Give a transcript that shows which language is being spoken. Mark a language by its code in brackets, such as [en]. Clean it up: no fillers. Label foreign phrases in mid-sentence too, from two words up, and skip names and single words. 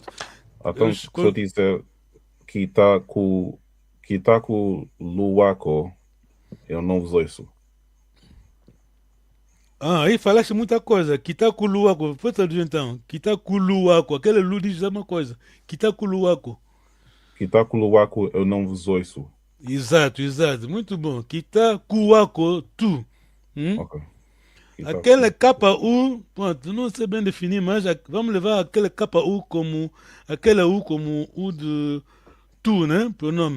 [pt] Então, se eu dizer [kg] Kitaku Luwako, [pt] eu não vos ouço. Aí falaste muita coisa. Kitakuluwako. Pode traduzir então. Kitakuluwako. Aquele Lu diz uma coisa. Kitakuluwako. [kg] Kitaku Luwako, [pt] eu não vos ouço. Exato. Muito bom. Kitakuwako, tu. Ok. Kitaku. Aquele KU, pronto, não sei bem definir, mas vamos levar aquele KU como aquele U como U de tu, né? Pronome.